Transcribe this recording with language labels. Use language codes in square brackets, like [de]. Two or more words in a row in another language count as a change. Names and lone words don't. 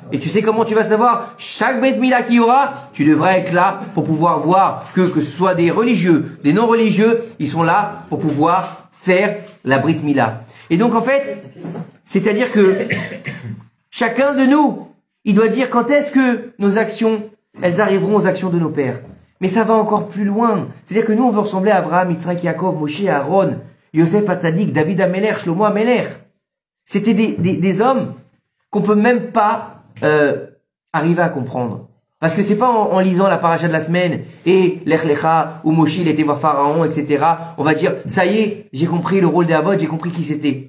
[fr] Et tu sais comment tu vas savoir? Chaque [he] ברית מילה [fr] qu'il y aura, tu devras être là pour pouvoir voir que ce soit des religieux, des non-religieux, ils sont là pour pouvoir faire la [he] ברית מילה. [fr] Et donc en fait, c'est-à-dire que chacun de nous, il doit dire quand est-ce que nos actions, elles arriveront aux actions de nos pères. Mais ça va encore plus loin. C'est-à-dire que nous, on veut ressembler à Abraham, Yitzhak, Yaakov, Moshe, Aaron, Yosef Hatzadik, David Ameler, Shlomo Ameler. C'était des hommes qu'on peut même pas arriver à comprendre. Parce que c'est pas en lisant la paracha de la semaine et Lech Lecha où Moshe il était voir Pharaon, etc. On va dire ça y est, j'ai compris le rôle des Avod, j'ai compris qui c'était.